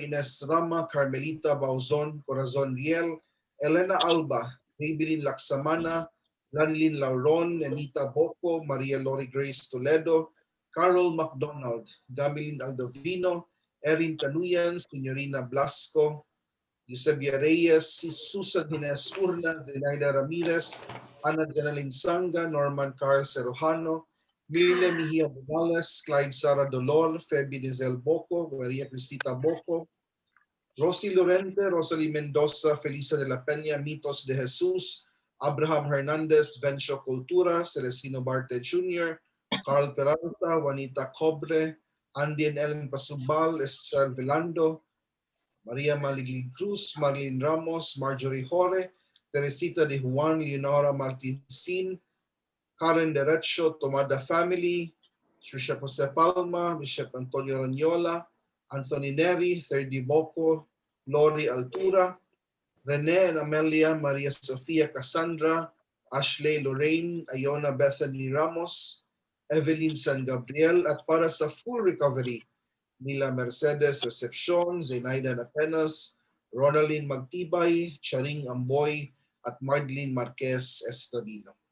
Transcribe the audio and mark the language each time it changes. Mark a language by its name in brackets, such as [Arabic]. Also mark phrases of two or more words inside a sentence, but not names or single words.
[Filipino] Ines Rama, Carmelita Bauzon, Corazon Riel, Elena Alba, Maybelline Laksamana, Lanlin Lauron, Anita Boco, Maria Lori Grace Toledo, Carol McDonald, Gamilin Aldovino, Erin Canuyan, Signorina Blasco, Eusebia Reyes, Susan Hines Urna, Zenaida Ramirez, Ana Janalyn Sanga, Norman Carl Serojano, Miriam Mejia Morales, Clyde Sara Dolor, Feby Dizel Boco, Maria Cristina Boco, Rosie Lorente, Rosalie Mendoza, Felisa de la Peña, Mitos de Jesus, Abraham Hernandez, Vencio Cultura, Celestino Barte Jr., Carl Peralta, Juanita Cobre, Andy and Ellen Pasubal, Estrel Velando, Maria Maliglig Cruz, Marlene Ramos, Marjorie Jore, Teresita de Juan, Leonora Martinsin, Karen Derecho, Tomada Family, Bishop Jose Palma, Bishop Antonio Ranyola, Anthony Neri, Ferdi Boco, Lori Altura, Rene and Amelia, Maria Sofia Cassandra, Ashley Lorraine, Iona Bethany Ramos, Evelyn San Gabriel, at para sa [English] full recovery [Filipino] nila Mercedes Recepcion, Zenaida Napenas, Ronaline Magtibay, Charing Amboy, at Marlene Marquez Estradino.